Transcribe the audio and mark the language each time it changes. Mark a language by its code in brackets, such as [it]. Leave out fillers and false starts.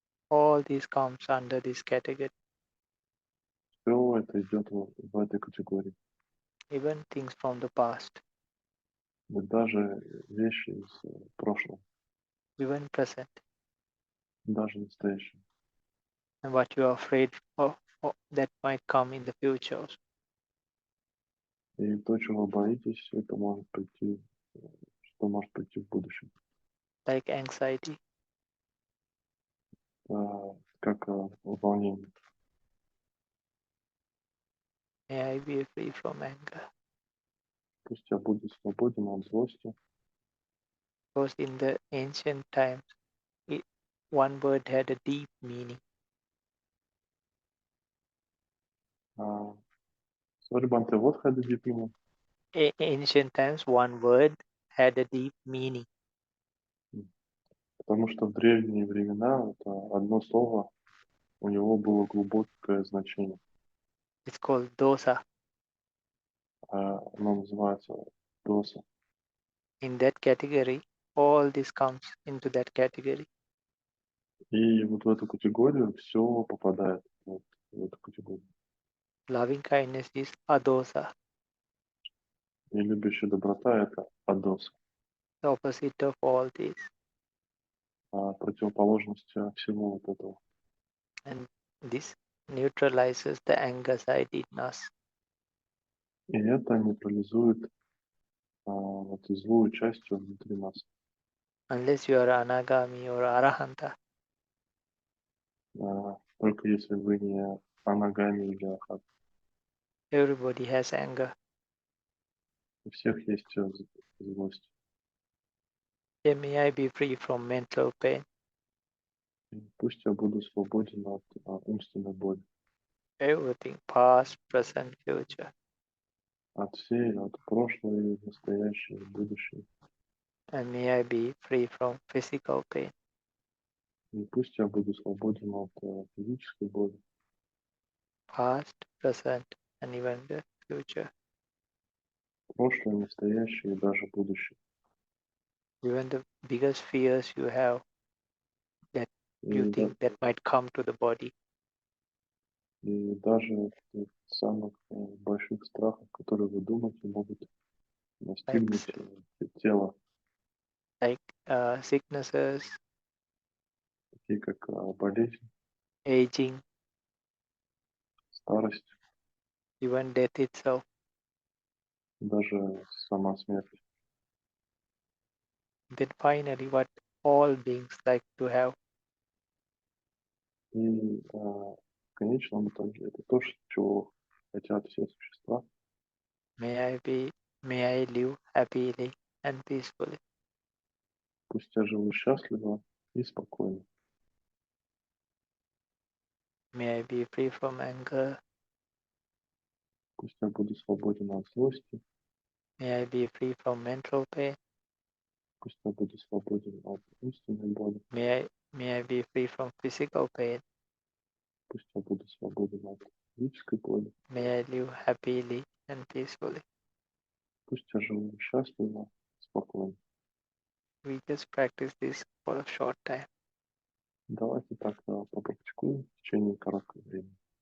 [en] All these comes under this category. [ru] Все это идет в этой категории. [en] Even things from the past, [ru] И даже вещи из прошлого, [en] even present, [ru] даже настоящее. [en] and what you are afraid of that might come in the future. [ru] И то, чего вы боитесь, это может прийти, что может прийти в будущем. [en] Like anxiety, [ru] Как волнение. [en] may I be free from anger. [ru] Пусть я буду свободен от злости. [en] Because in the ancient times, one word had a deep meaning. Sorry, Bhante, what had a deep meaning? Ancient times, one word had a deep meaning. [ru] Потому что в древние времена это одно слово, у него было глубокое значение. [en] It's called dosa. [ru] Оно называется доса. [en] In that category, all this comes into that category. [ru] И вот в эту категорию все попадает вот в эту категорию. [en] Loving kindness is adosa, [ru] И любящая доброта — это адос, [en] the opposite of all this. [ru] противоположность всего вот этого. [en] And this neutralizes the anger side in us. [ru] И это нейтрализует эту злую часть внутри нас. [en] Unless you are anagami or arahanta, [ru] Только если вы не анагами или архат. [en] everybody has anger. [ru] У всех есть злость. [en] Then may I be free from mental pain. [ru] И пусть я буду свободен от умственной боли. [en] Everything, past, present, future. [ru] От всей, от прошлого, и настоящего, и будущего. [en] And may I be free from physical pain. [ru] И пусть я буду свободен от физической боли. [en] Past, present, and even the future. [ru] Прошлое, настоящее и даже будущее. [en] Even the biggest fears you have that you [ru] И, [en] think that might come to the body. [ru] и даже от самых больших страхов, которые вы думаете, могут настигнуть тело, [en] Like sicknesses, [ru] такие как болезнь, [en] aging, [ru] старость, [en] even death itself. [ru] даже сама смерть. [en] Then finally, what all beings like to have, [ru] И в конечном итоге это то, чего хотят все существа. [en] may I live happily and peacefully. [ru] Пусть я живу счастливо и спокойно. [en] May I be free from anger. [ru] Пусть я буду свободен от злости. [en] May I be free from mental pain. [ru] Пусть я буду свободен от умственной боли. [en] May I be free from physical pain. [ru] Пусть я буду свободен от физической боли. [en] May I live happily and peacefully. [ru] Пусть я живу счастливо, спокойно. [en] We just practice this for a short time. [ru] Давайте так попрактикуем в течение короткого времени.